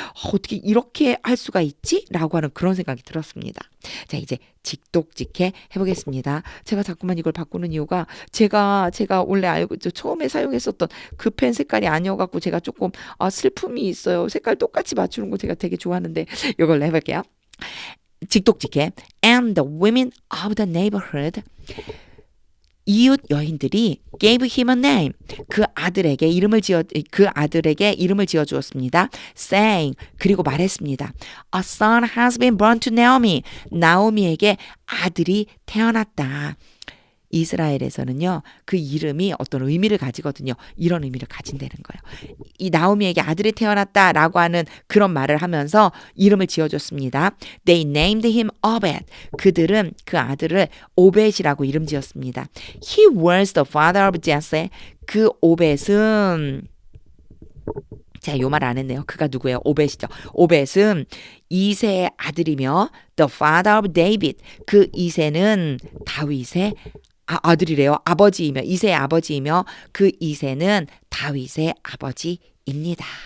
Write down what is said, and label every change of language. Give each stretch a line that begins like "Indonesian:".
Korean: 어떻게 이렇게 할 수가 있지? 라고 하는 그런 생각이 들었습니다. 자, 이제 직독직해 해보겠습니다. 제가 자꾸만 이걸 바꾸는 이유가 제가 원래 알고 처음에 사용했었던 그 펜 색깔이 아니어갖고 제가 조금 슬픔이 있어요. 색깔 똑같이 맞추는 거 제가 되게 좋아하는데 이걸로 해볼게요. 직독직해.
English: And the women of the neighborhood.
Korean: 이웃 여인들이
English: gave him a name.
Korean: 그 아들에게 이름을 지어 주었습니다. saying 그리고 말했습니다.
English: A son has been born to Naomi.
Korean: 나오미에게 아들이 태어났다. 이스라엘에서는요, 그 이름이 어떤 의미를 가지거든요. 이런 의미를 가진다는 거예요. 이 나오미에게 아들이 태어났다라고 하는 그런 말을 하면서 이름을 지어줬습니다.
English: They named him Obed.
Korean: 그들은 그 아들을 오벳이라고 이름 지었습니다.
English: He was the father of Jesse.
Korean: 그 오벳은 제가 요 말 안 했네요. 그가 누구예요? 오벳이죠. 오벳은 이세의 아들이며
English: the father of David.
Korean: 그 이세는 다윗의 아들이래요. 아버지이며 이세의 아버지이며 그 이세는 다윗의 아버지입니다.